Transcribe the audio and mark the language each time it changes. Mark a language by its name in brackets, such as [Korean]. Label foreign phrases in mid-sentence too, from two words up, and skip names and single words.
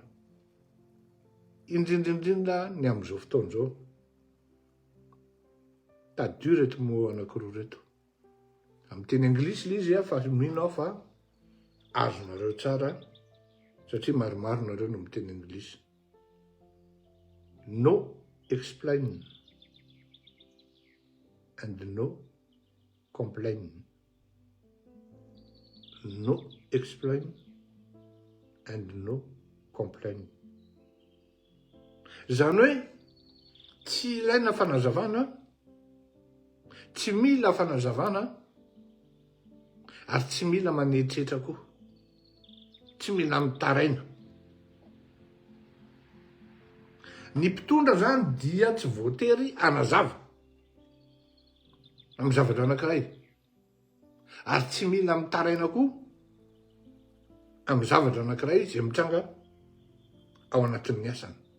[Malagasy] Indrindrindrindra ny amin'izao fotoan'izao. Tadio reto mo anankiroa reto. Amin'ny teny anglisy izy fa mino aho fa azonareo tsara satria maromaro nareo no miteny anglisy. [English] No explain and no complain. No explain and no complain. [Malagasy] Zany hoe tsy ilaina fanazavana, tsy mila fanazavana, ary tsy mila manetretra koa, tsy mila mitaraina. Ny mpitondra zany dia tsy voatery anazava amin'ny zavatra anankiray, ary tsy mila mitaraina koa amin'ny zavatra anankiray izay mitranga ao anatin'ny asany.